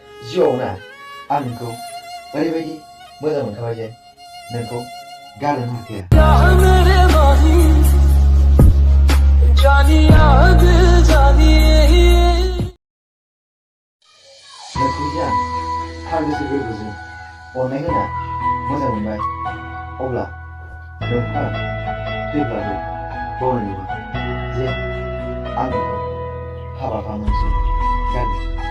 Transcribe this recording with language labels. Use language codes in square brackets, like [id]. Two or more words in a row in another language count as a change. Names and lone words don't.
[brx] जिउआव ना, आं नोंखौ ओरैबायदि मोजां मोनखाबाय जे नोंखौ गारनो हाखाया। [hi] या मेरे माही, जानिया दिल जानिए। [brx] नोंखौ जे आं थार गोसो गोरबोजों अननाय होना मोजां मोनबाय, अब्ला नोंखौ आं थैब्लाबो बावनाय नङा जे आं नोंखौ हाबा खालामनानैसो गारगोन।